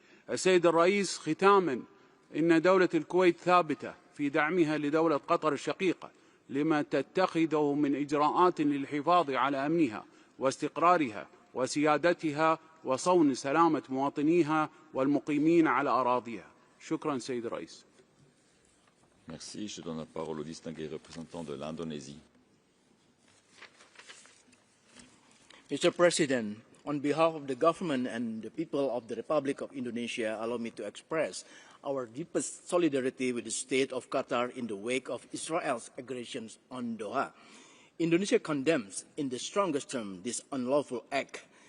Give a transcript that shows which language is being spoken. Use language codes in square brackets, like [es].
[ar] السيد الرئيس، ختاما، إن دولة الكويت ثابتة في دعمها لدولة قطر الشقيقة لما تتخذه من إجراءات للحفاظ على أمنها واستقرارها وسيادتها وصون سلامة مواطنيها والمقيمين على أراضيها. شكرا سيد الرئيس. [fr] Merci. Je donne la parole au distingué représentant de l'Indonésie. [en] Mr. President, on behalf of the government and the people of the Republic of Indonesia, allow me to express our deepest solidarity with the state of Qatar in the wake of Israel's aggressions on Doha. Indonesia condemns in the strongest terms this unlawful act.